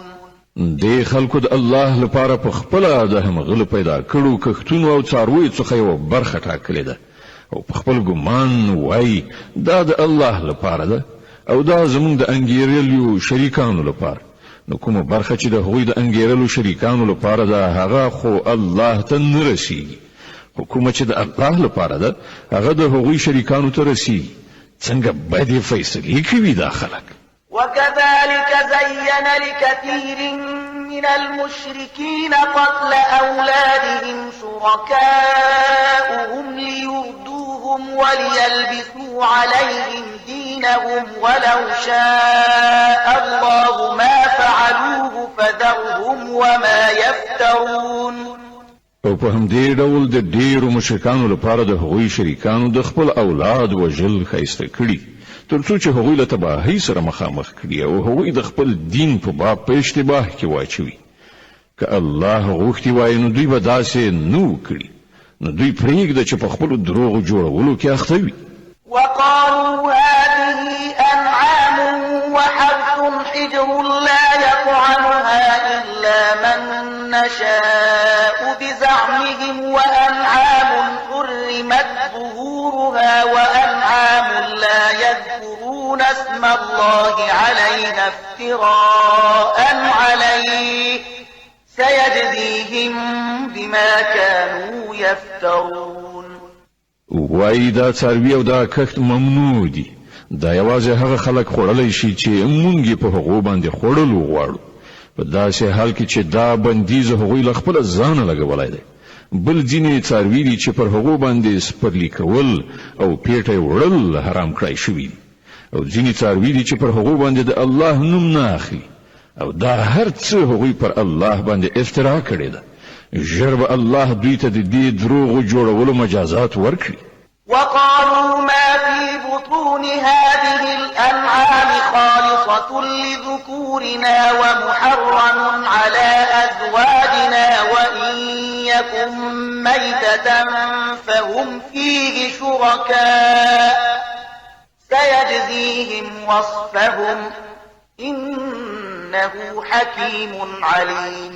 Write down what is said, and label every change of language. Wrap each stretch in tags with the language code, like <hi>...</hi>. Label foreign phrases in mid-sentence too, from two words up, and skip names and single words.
<ps>د خلکو د الله لپاره په خپل د همغله پیدا کړو کښتونو او څاروي څخه یو برخه ټاکلې ده او په خپل ګمان وای دا د الله لپاره ده او دا زمونږ د انګیرلو شریکانو لپاره. نو کومه برخه چې د هغوی د انګیرلو شریکانو لپاره ده هغه خو الله ته نه رسیږي. حکومت چې د الله لپاره ده هغه د هغوی شریکانو ته رسیږي. څنګه بدې فیصلې کوي دا خلک.</ps> <ar>وكذلك زين لكثير من المشركين قتل أولادهم شركاؤهم ليردوهم وليلبسوا عليهم دينهم ولو شاء الله ما فعلوه فذرهم وما يفترون.</ar> <ps>او په همدې ډول د ډیرو مشرکانو لپاره د هغوی شریکانو د خپل اولاد وژل ښایسته کړي تر څو چې هغوی له تباهۍ سره مخامخ کړي او هغوی د خپل دین په باب په اشتباه کې واچوي. که الله غوښتي وای نو دوی به داسې نه وکړي. نو دوی پرېږده چې په خپلو دروغو جوړولو کې اخته وي.</ps> <ar>وقالوا هذه أنعام وحرث حجر لا يطعمها إلا من نشاء بزعمهم وأنعام حرمت ظهورها وأنعام لا يذكرون اسم الله عليها افتراء عليه سيجزيهم بما كانوا يفترون.</ar> <ps>وای دا څاروي او دا کښت ممنوع دي. دا یوازې هغه خلک خوړلی شي چې مونږ په هغو باندې خوړلو غواړو. په داسې حال کې چې دا بندیز هغوی له خپله ځانه لګولی دی. بل ځینې څاروي دي چې پر هغو باندې سپرلي کول او پیټه وړل حرام کړای شوي دي او ځینې څاروي دي چې پر هغو باندې د الله نوم نه اخلي او دا هر څه هغوی پر الله باندې افترا کړې ده. ژر به الله دوی ته د دې دروغو جوړولو مجازات ورکړي.</ps> <ar>وقالوا ما في بطون هذه الأنعام خالصة لذكورنا ومحرم على أزواجنا وإن يكن ميتة فهم فيه شركاء سيجزيهم وصفهم إنه حكيم عليم.</ar>